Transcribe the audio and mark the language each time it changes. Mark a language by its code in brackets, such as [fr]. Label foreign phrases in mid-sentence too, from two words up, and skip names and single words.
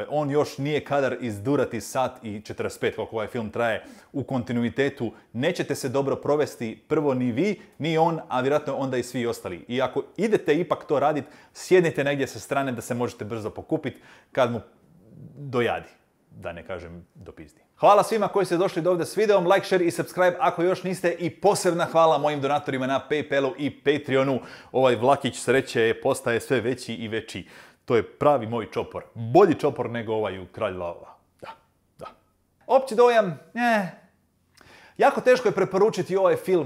[hr] On još nije kadar izdurati sat i 45 koliko ovaj film traje u kontinuitetu. Nećete se dobro provesti, prvo ni vi, ni on, a vjerojatno onda i svi ostali. I ako idete ipak to raditi, sjednite negdje sa strane da se možete brzo pokupiti kad mu dojadi. Da ne kažem dopizdi. Hvala svima koji ste došli do ovdje s videom, [en] like, share [hr] i subscribe ako još niste i posebna hvala mojim donatorima na PayPalu i Patreonu. Ovaj vlakić sreće postaje sve veći i veći. To je pravi moj čopor. Bolji čopor nego ovaj u Kralj lavova. Da. Opći dojam, jako teško je preporučiti ovaj film.